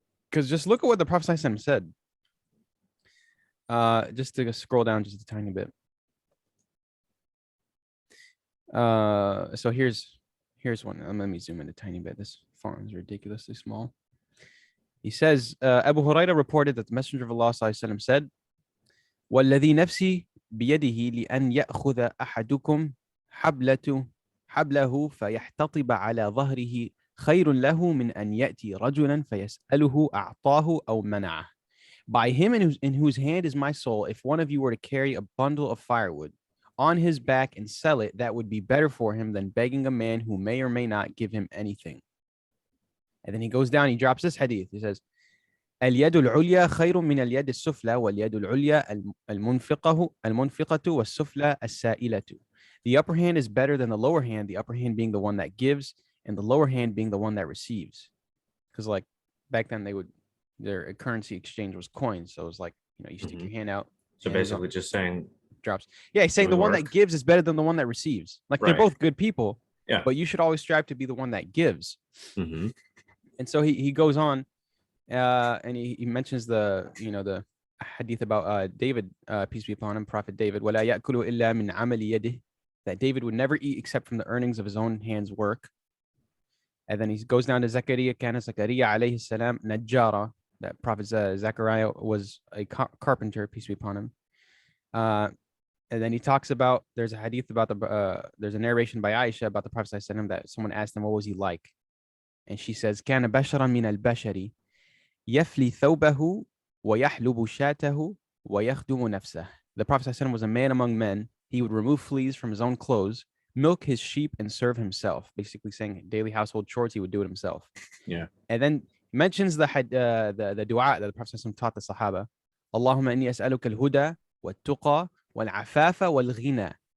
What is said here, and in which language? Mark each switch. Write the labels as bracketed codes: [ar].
[en] Because just look at what the Prophet ﷺ said. Just to scroll down just a tiny bit. So here's one. Let me zoom in a tiny bit. This font is ridiculously small. He says, Abu Hurairah reported that the Messenger of Allah ﷺ said, [ar] وَالَّذِي نَفْسِي بِيَدِهِ لِأَنْ يَأْخُذَ أَحَدُكُمْ حبله فيحتطب على ظهره خير له من أن يأتي رجلا فيسأله أعطاه أو منعه. [en] By him in whose hand is my soul, if one of you were to carry a bundle of firewood on his back and sell it, that would be better for him than begging a man who may or may not give him anything. And then he goes down, he drops this hadith. He says, [ar] اليد العليا خير من اليد السفلى واليد العليا المنفقة والسفلى السائلة. [en] The upper hand is better than the lower hand, the upper hand being the one that gives and the lower hand being the one that receives. Because like back then their currency exchange was coins. So it was like, you stick your hand out. So basically just saying drops. Yeah, he's saying the one that gives is better than the one that receives. Like they're both good people. Yeah. But you should always strive to be the one that gives. Mm-hmm. And so he goes on and he mentions the hadith about David, peace be upon him, Prophet David, [ar] وَلَا يَأْكُلُ إِلَّا مِنْ عَمَلِ يَدِهِ, [en] that David would never eat except from the earnings of his own hands' work. And then he goes down to Zakaria, [ar] Kana Zakaria alayhi salam najjara, [en] that Prophet Zechariah was a carpenter, peace be upon him. And then he talks about, there's a hadith about there's a narration by Aisha about the Prophet that someone asked him, what was he like? And she says, [ar] كان بشرا من البشر يفلي ثوبه ويحلب شاته ويخدم نفسه. [en] The Prophet was a man among men. He would remove fleas from his own clothes, milk his sheep, and serve himself. Basically saying daily household chores, he would do it himself. Yeah. And then mentions the dua that the Prophet taught the Sahaba. [ar] Allahumma inni as'aluka al-huda wal-tuqa wal-afafa wal-ghina.